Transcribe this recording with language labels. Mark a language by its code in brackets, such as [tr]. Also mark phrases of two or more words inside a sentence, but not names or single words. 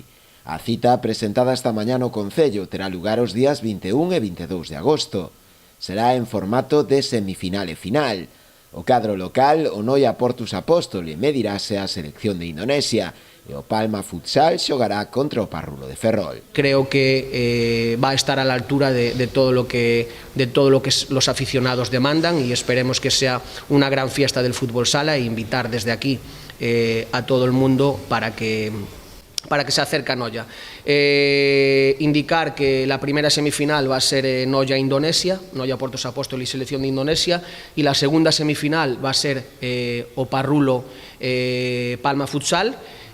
[gl] A cita, presentada esta mañá no Concello, terá lugar os días 21 e 22 de agosto. Será en formato de semifinal e final. O cadro local, o Noia Portus Apostoli, medirase a selección de Indonesia, e o Palma Futsal xogará contra o Parrulo de Ferrol. [es] Creo que va a estar a la altura de todo lo que los aficionados demandan y esperemos que sea una gran fiesta del fútbol sala e invitar desde aquí a todo el mundo para que se acerque a Noia. Indicar que la primera semifinal va a ser Noia-Indonesia, Noia Portus Apostoli selección de Indonesia, y la segunda semifinal va a ser o Parrulo Palma Futsal.